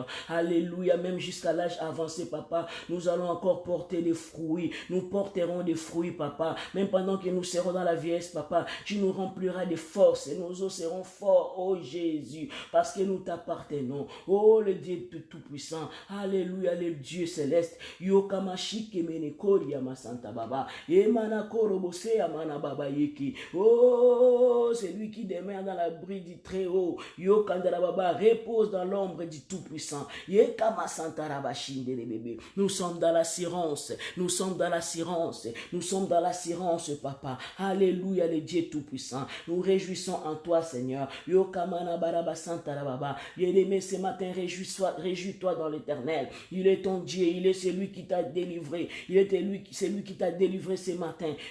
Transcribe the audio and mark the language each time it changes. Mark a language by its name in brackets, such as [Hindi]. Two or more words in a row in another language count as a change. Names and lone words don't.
[French] Alléluia, même jusqu'à l'âge avancé, Papa, nous allons encore porter des fruits. Nous porterons des fruits, Papa. Même pendant que nous serons dans la vieillesse, Papa, tu nous rempliras de force et nos os seront forts, oh Jésus, parce que nous t'appartenons. Oh, le Dieu tout-puissant. Alléluia, le Dieu céleste. Yokamashike menekori ya masanta baba. Yemana korobose ya mana baba yeki. Oh, celui qui demeure dans l'abri du Très-Haut. Yokandara baba repose dans l'ombre du tout-puissant. Yekama santa rabashinde les bébés. Nous sommes dans l'assurance. Nous sommes dans l'assurance. Nous sommes dans l'assurance, Papa. Alléluia, le Dieu tout-puissant. Nous réjouissons en toi, Seigneur. Yokama Bien-aimé, ce matin, réjouis-toi dans l'Éternel. Il est ton Dieu, il est celui qui t'a délivré. C'est lui qui t'a délivré ce matin.